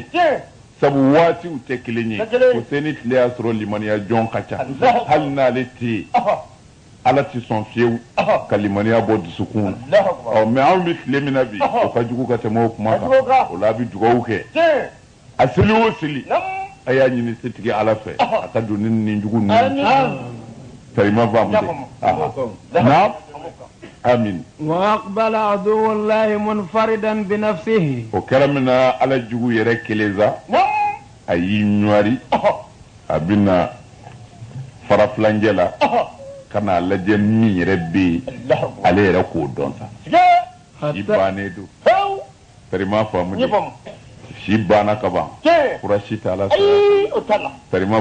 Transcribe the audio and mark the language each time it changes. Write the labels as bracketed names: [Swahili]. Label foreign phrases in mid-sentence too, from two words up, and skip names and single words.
[Bambara] sabu waatiw tɛ kelen ye Husaini tile y'a sɔrɔ limaniya jɔn ka ca hali n'ale tɛ yen ala tɛ sɔn fiyewu ka limaniya bɔ dusukun na mɛ anw bɛ tile min na bi o ka jugu ka tɛmɛ o kuma kan o la a bɛ dugawu kɛ a seli o seli a y'a ɲini setigi ala fɛ a ka don ni nin jugu ninnu sarima faamu de [Arabic] نعم آمين وأقبل عدو الله منفردا بنفسه [Bambara] o kɛra min na ala jugu yɛrɛ kelen sa a y'i ɲuwari a bɛ na farafilancɛ la ka n'a lajɛ min yɛrɛ bɛ yen ale yɛrɛ k'o dɔn sa si bannen don sarima faamu de si banna ka ban fura si t'a la sarima